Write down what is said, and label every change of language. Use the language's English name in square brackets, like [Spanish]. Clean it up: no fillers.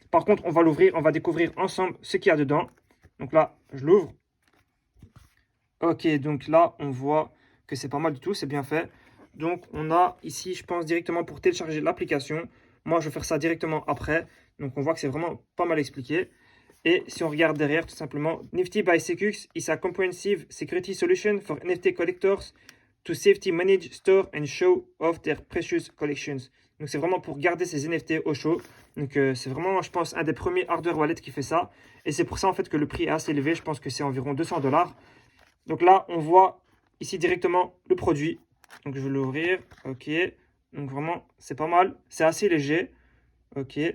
[French] Par contre, on va l'ouvrir, on va découvrir ensemble ce qu'il y a dedans. Donc là, je l'ouvre. Ok, donc là, on voit que c'est pas mal du tout, c'est bien fait. Donc on a ici, je pense, directement pour télécharger l'application. Moi, je vais faire ça directement après. Donc on voit que c'est vraiment pas mal expliqué. Et si on regarde derrière, tout simplement, [English] Nifty by Secux is a comprehensive security solution for NFT collectors to safety manage, store and show off their precious collections. [French] Donc c'est vraiment pour garder ces NFT au chaud. Donc c'est vraiment, je pense, un des premiers hardware wallets qui fait ça. Et c'est pour ça en fait que le prix est assez élevé. Je pense que c'est environ 200 $. Donc là, on voit ici directement le produit. Donc je vais l'ouvrir. Ok. Donc vraiment, c'est pas mal. C'est assez léger. Ok.